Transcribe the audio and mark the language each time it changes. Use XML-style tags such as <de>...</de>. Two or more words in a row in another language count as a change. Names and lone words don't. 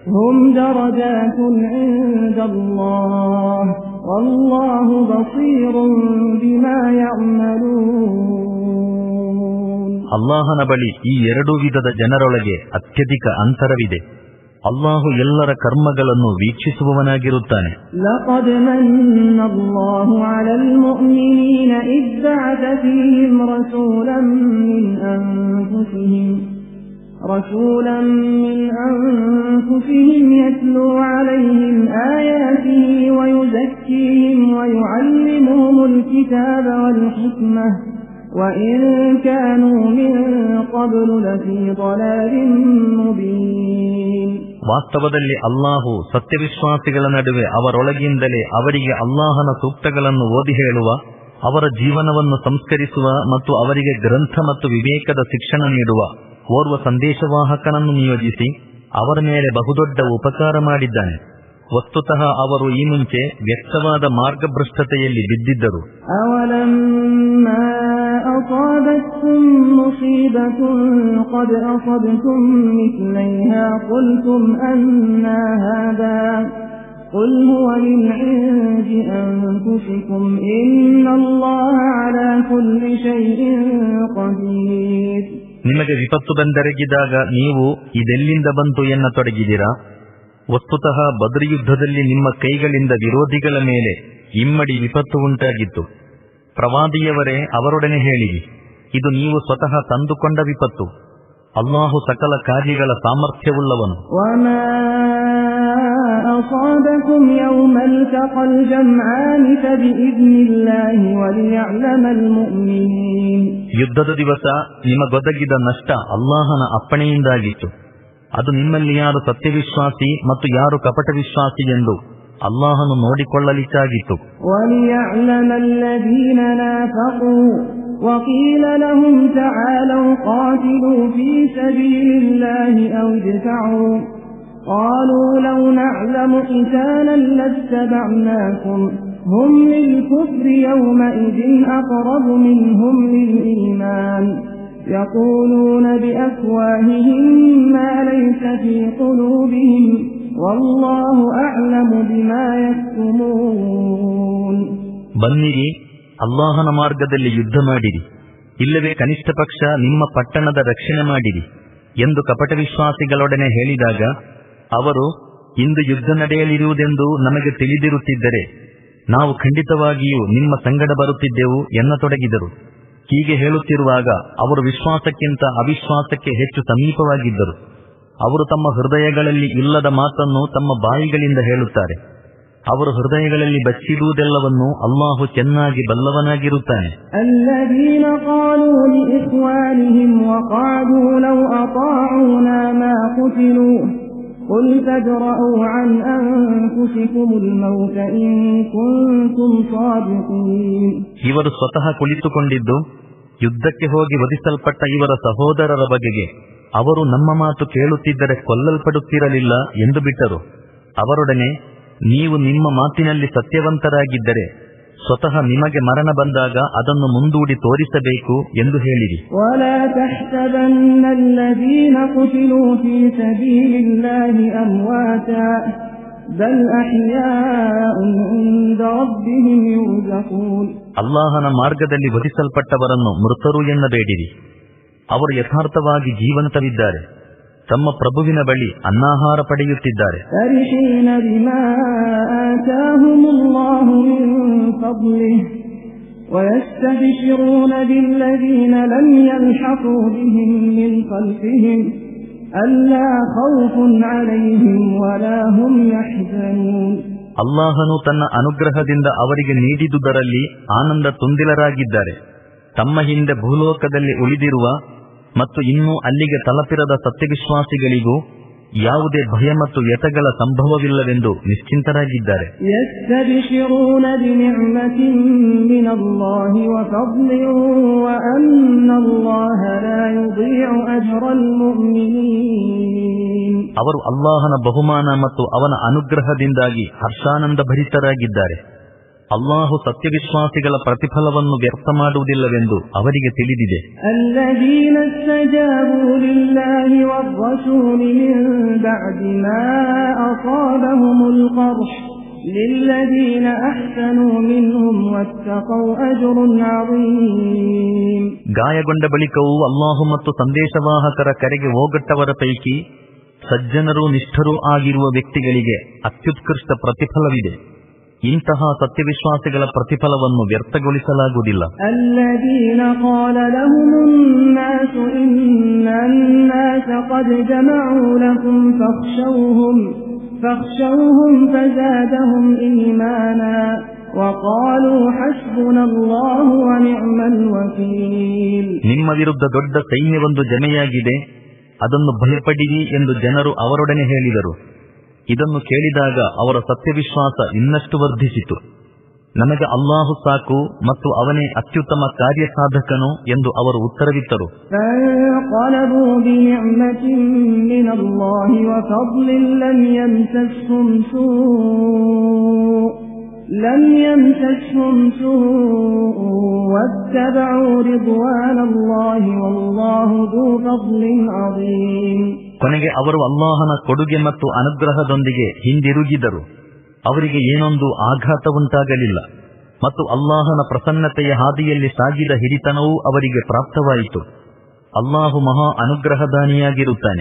<kn>ಅಲ್ಲಾಹನ ಬಳಿ ಈ ಎರಡೂ ವಿಧದ ಜನರೊಳಗೆ ಅತ್ಯಧಿಕ ಅಂತರವಿದೆ. ಅಲ್ಲಾಹು ಎಲ್ಲರ ಕರ್ಮಗಳನ್ನು ವೀಕ್ಷಿಸುವವನಾಗಿರುತ್ತಾನೆ.</kn> <ar>لقد من الله على المؤمنين إذ بعث فيهم رسولا من أنفسهم يتلو عليهم آياته ويزكيهم ويعلمهم الكتاب والحكمة وإن كانوا من قبل لفي ضلال مبين.</ar> <kn>ವಾಸ್ತವದಲ್ಲಿ ಅಲ್ಲಾಹು ಸತ್ಯವಿಶ್ವಾಸಿಗಳ ನಡುವೆ ಅವರೊಳಗಿಂದಲೇ ಅವರಿಗೆ ಅಲ್ಲಾಹನ ಸೂಕ್ತಗಳನ್ನು ಓದಿ ಹೇಳುವ, ಅವರ ಜೀವನವನ್ನು ಸಂಸ್ಕರಿಸುವ ಮತ್ತು ಅವರಿಗೆ ಗ್ರಂಥ ಮತ್ತು ವಿವೇಕದ ಶಿಕ್ಷಣ ನೀಡುವ ಓರ್ವ ಸಂದೇಶವಾಹಕನನ್ನು ನಿಯೋಜಿಸಿ ಅವರ ಮೇಲೆ ಬಹುದೊಡ್ಡ ಉಪಕಾರ ಮಾಡಿದ್ದಾನೆ. ವಸ್ತುತಃ ಅವರು ಈ ಮುಂಚೆ ವ್ಯಕ್ತವಾದ ಮಾರ್ಗಭ್ರಷ್ಟತೆಯಲ್ಲಿ ಬಿದ್ದಿದ್ದರು.</kn> <ar>أصابتكم مصيبة قد أصبتم مثليها قلتم أنى هذا قل هو من عند أنفسكم إن الله على كل شيء قدير.</ar> <kn>ನಿಮಗೆ ವಿಪತ್ತು ಬಂದೆರಗಿದಾಗ ನೀವು ಇದೆಲ್ಲಿಂದ ಬಂತು ಎನ್ನತೊಡಗಿದಿರಾ? ವಸ್ತುತಃ ಬದ್ರ್ ಯುದ್ಧದಲ್ಲಿ ನಿಮ್ಮ ಕೈಗಳಿಂದ ವಿರೋಧಿಗಳ ಮೇಲೆ ಇಮ್ಮಡಿ ವಿಪತ್ತು ಉಂಟಾಗಿತ್ತು. ಪ್ರವಾದಿಯವರೇ, ಅವರೊಡನೆ ಹೇಳಿರಿ, ಇದು ನೀವು ಸ್ವತಃ ತಂದುಕೊಂಡ ವಿಪತ್ತು. ಅಲ್ಲಾಹು ಸಕಲ ಕಾರ್ಯಗಳ ಸಾಮರ್ಥ್ಯವುಳ್ಳವನು. ಯುದ್ಧದ ದಿವಸ ನಿಮಗೊದಗಿದ ನಷ್ಟ ಅಲ್ಲಾಹನ ಅಪ್ಪಣೆಯಿಂದಾಗಿತ್ತು. ಅದು ನಿಮ್ಮಲ್ಲಿ ಯಾರು ಸತ್ಯವಿಶ್ವಾಸಿ ಮತ್ತು ಯಾರು ಕಪಟ ವಿಶ್ವಾಸಿ ಎಂದು ಅಲ್ಲಾಹನು ನೋಡಿಕೊಳ್ಳಲಿಕ್ಕಾಗಿತ್ತು.</kn> <ar>وقيل لهم تعالوا قاتلوا في سبيل الله أو ادفعوا قالوا لو نعلم قتالا لاتبعناكم هم للكفر يومئذ أقرب منهم للإيمان يقولون بأفواههم ما ليس في قلوبهم والله أعلم بما يكتمون.</ar> <kn>ಬನ್ನಿರಿ, ಅಲ್ಲಾಹನ ಮಾರ್ಗದಲ್ಲಿ ಯುದ್ಧ ಮಾಡಿರಿ, ಇಲ್ಲವೇ ಕನಿಷ್ಠ ಪಕ್ಷ ನಿಮ್ಮ ಪಟ್ಟಣದ ರಕ್ಷಣೆ ಮಾಡಿರಿ ಎಂದು ಕಪಟ ವಿಶ್ವಾಸಿಗಳೊಡನೆ ಹೇಳಿದಾಗ ಅವರು, ಇಂದು ಯುದ್ಧ ನಡೆಯಲಿರುವುದೆಂದು ನಮಗೆ ತಿಳಿದಿರುತ್ತಿದ್ದರೆ ನಾವು ಖಂಡಿತವಾಗಿಯೂ ನಿಮ್ಮ ಸಂಗಡ ಬರುತ್ತಿದ್ದೆವು ಎನ್ನತೊಡಗಿದರು. ಹೀಗೆ ಹೇಳುತ್ತಿರುವಾಗ ಅವರು ವಿಶ್ವಾಸಕ್ಕಿಂತ ಅವಿಶ್ವಾಸಕ್ಕೆ ಹೆಚ್ಚು ಸಮೀಪವಾಗಿದ್ದರು. ಅವರು ತಮ್ಮ ಹೃದಯಗಳಲ್ಲಿ ಇಲ್ಲದ ಮಾತನ್ನು ತಮ್ಮ ಬಾಯಿಗಳಿಂದ ಹೇಳುತ್ತಾರೆ. ಅವರು ಹೃದಯಗಳಲ್ಲಿ ಬಚ್ಚಿಡುವುದೆಲ್ಲವನ್ನು ಅಲ್ಲಾಹು ಚೆನ್ನಾಗಿ ಬಲ್ಲವನಾಗಿರುತ್ತಾನೆ.</kn> <ar>الذين قالوا لإخوانهم وقعدوا لو أطاعونا ما قتلوا قل فادرءوا عن أنفسكم الموت إن كنتم صادقين.</ar> <kn>ಇವರು ಸ್ವತಃ ಕುಳಿತುಕೊಂಡಿದ್ದು ಯುದ್ಧಕ್ಕೆ ಹೋಗಿ ವಧಿಸಲ್ಪಟ್ಟ ಇವರ ಸಹೋದರರ ಬಗೆಗೆ ಅವರು ನಮ್ಮ ಮಾತು ಕೇಳುತ್ತಿದ್ದರೆ ಕೊಲ್ಲಲ್ಪಡುತ್ತಿರಲಿಲ್ಲ ಎಂದು ಬಿಟ್ಟರು. ಅವರೊಡನೆ, ನೀವು ನಿಮ್ಮ ಮಾತಿನಲ್ಲಿ ಸತ್ಯವಂತರಾಗಿದ್ದರೆ ಸ್ವತಃ ನಿಮಗೆ ಮರಣ ಬಂದಾಗ ಅದನ್ನು ಮುಂದೂಡಿ ತೋರಿಸಬೇಕು ಎಂದು ಹೇಳಿರಿ.</kn> <ar>ولا تحسبن الذين قتلوا في سبيل الله أمواتا بل أحياء عند ربهم يرزقون.</ar> <kn>ಅಲ್ಲಾಹನ ಮಾರ್ಗದಲ್ಲಿ ವಧಿಸಲ್ಪಟ್ಟವರನ್ನು ಮೃತರು ಎನ್ನಬೇಡಿರಿ. ಅವರು ಯಥಾರ್ಥವಾಗಿ ಜೀವಂತವಿದ್ದಾರೆ, ತಮ್ಮ ಪ್ರಭುವಿನ ಬಳಿ ಅನ್ನಾಹಾರ ಪಡೆಯುತ್ತಿದ್ದಾರೆ.</kn> <ar>فرحين بما آتاهم الله من فضله ويستبشرون بالذين لم يلحقوا بهم من خلفهم ألا خوف عليهم ولا هم يحزنون.</ar> <kn>ಅಲ್ಲಾಹನು ತನ್ನ ಅನುಗ್ರಹದಿಂದ ಅವರಿಗೆ ನೀಡಿದುದರಲ್ಲಿ ಆನಂದ ತುಂದಿಲರಾಗಿದ್ದಾರೆ. ತಮ್ಮ ಹಿಂದೆ ಭೂಲೋಕದಲ್ಲಿ ಉಳಿದಿರುವ ಮತ್ತು ಇನ್ನೂ ಅಲ್ಲಿಗೆ ತಲುಪಿರದ ಸತ್ಯವಿಶ್ವಾಸಿಗಳಿಗೂ ಯಾವುದೇ ಭಯ ಮತ್ತು ವ್ಯಥೆಗಳ ಸಂಭವವಿಲ್ಲವೆಂದು ನಿಶ್ಚಿಂತರಾಗಿದ್ದಾರೆ.</kn> <ar>يستبشرون بنعمة من الله وفضل وأن الله لا يضيع أجر المؤمنين.</ar> <kn>ಅವರು ಅಲ್ಲಾಹನ ಬಹುಮಾನ ಮತ್ತು ಅವನ ಅನುಗ್ರಹದಿಂದಾಗಿ ಹರ್ಷಾನಂದ ಭರಿತರಾಗಿದ್ದಾರೆ. ಅಲ್ಲಾಹು ಸತ್ಯವಿಶ್ವಾಸಿಗಳ ಪ್ರತಿಫಲವನ್ನು ವ್ಯರ್ಥ ಮಾಡುವುದಿಲ್ಲವೆಂದು ಅವರಿಗೆ ತಿಳಿದಿದೆ.</kn> <ar>الذين استجابوا لله والرسول من بعد ما أصابهم القرح للذين أحسنوا منهم واتقوا أجر عظيم.</ar> <kn>ಗಾಯಗೊಂಡ ಬಳಿಕವೂ ಅಲ್ಲಾಹು ಮತ್ತು ಸಂದೇಶವಾಹಕರ ಕರೆಗೆ ಹೋಗಟ್ಟವರ ಪೈಕಿ ಸಜ್ಜನರೂ ನಿಷ್ಠರೂ ಆಗಿರುವ ವ್ಯಕ್ತಿಗಳಿಗೆ ಅತ್ಯುತ್ಕೃಷ್ಟ ಪ್ರತಿಫಲವಿದೆ. ಇಂತಹ ಸತ್ಯವಿಶ್ವಾಸಿಗಳ ಪ್ರತಿಫಲವನ್ನು ವ್ಯರ್ಥಗೊಳಿಸಲಾಗುವುದಿಲ್ಲ.</kn> <ar>الذين قال لهم الناس إن الناس قد جمعوا لكم فاخشوهم فزادهم إيمانا وقالوا حسبنا الله ونعم الوكيل.</ar> <kn>ನಿಮ್ಮ ವಿರುದ್ಧ ದೊಡ್ಡ ಸೈನ್ಯವೊಂದು ಜಮೆಯಾಗಿದೆ, ಅದನ್ನು ಭಯಪಡಿರಿ ಎಂದು ಜನರು ಅವರೊಡನೆ ಹೇಳಿದರು. ಇದನ್ನು ಕೇಳಿದಾಗ ಅವರ ಸತ್ಯವಿಶ್ವಾಸ ಇನ್ನಷ್ಟು ವರ್ಧಿಸಿತು. ನಮಗೆ ಅಲ್ಲಾಹು ಸಾಕು ಮತ್ತು ಅವನೇ ಅತ್ಯುತ್ತಮ ಕಾರ್ಯಸಾಧಕನು ಎಂದು ಅವರು ಉತ್ತರವಿತ್ತರು.</kn> <ar>لم يمسسهم سوء واتبعوا رضوان الله والله ذو فضل عظيم.</ar> <kn>ಕೊನೆಗೆ ಅವರು ಅಲ್ಲಾಹನ ಕೊಡುಗೆ ಮತ್ತು ಅನುಗ್ರಹದೊಂದಿಗೆ ಹಿಂದಿರುಗಿದರು. ಅವರಿಗೆ ಏನೊಂದು ಆಘಾತ ಉಂಟಾಗಲಿಲ್ಲ ಮತ್ತು ಅಲ್ಲಾಹನ ಪ್ರಸನ್ನತೆಯ ಹಾದಿಯಲ್ಲಿ ಸಾಗಿದ ಹಿರಿತನವೂ ಅವರಿಗೆ ಪ್ರಾಪ್ತವಾಯಿತು. ಅಲ್ಲಾಹು ಮಹಾ ಅನುಗ್ರಹದಾನಿಯಾಗಿರುತ್ತಾನೆ.</kn>